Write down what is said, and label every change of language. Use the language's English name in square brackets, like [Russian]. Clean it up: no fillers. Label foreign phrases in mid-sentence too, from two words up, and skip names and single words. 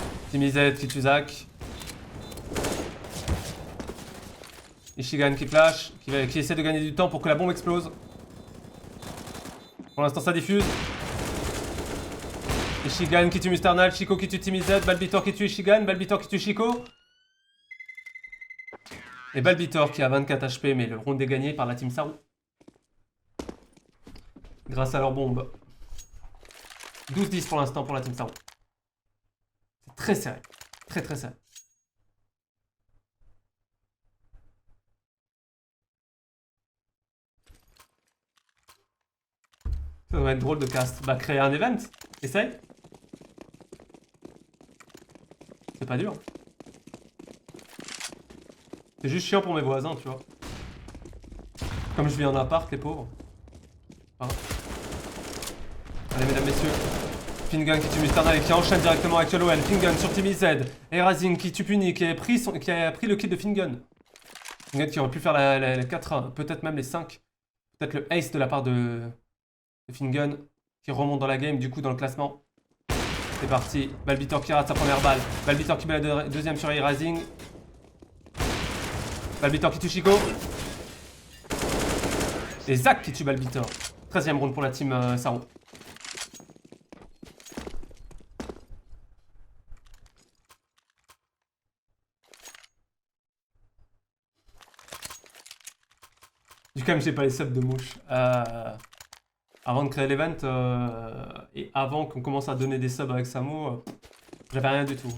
[French] Team IZ qui tue Zach. Ishigan qui flash, qui essaie de gagner du temps pour que la bombe explose. Pour l'instant ça diffuse. Ishigan qui tue Musternal, Chico qui tue Team IZ, Balbitor qui tue Ishigan, Balbitor qui tue Chico. Et Balbitor qui a 24 HP, mais le round est gagné par la Team Saru. Grâce à leur bombe. 12-10 pour l'instant pour la Team Saru. C'est très serré. Très très serré. Ça doit être drôle de cast. Bah créer un event. Essaye. C'est pas dur. C'est juste chiant pour mes voisins, tu vois. Comme je vis en appart, les pauvres. Pardon. Allez, mesdames, messieurs. Fingun qui tue Musternal et qui enchaîne directement avec Yolowen. Fingun sur Team IZ. Et Razing qui tue Puni, qui a pris le kill de Fingun. Fingun qui aurait pu faire les 4, peut-être même les 5. Peut-être le ace de la part de Fingun qui remonte dans la game, du coup dans le classement. C'est parti. Balbitor qui rate sa première balle. Balbitor qui met la deuxième sur Razing. Balbitor qui tue Chico. Et Zach qui tue Balbitor. 13ème round pour la team Saru. Du coup, j'ai pas les subs de mouche. Avant de créer l'event et avant qu'on commence à donner des subs avec Samo, j'avais rien du tout.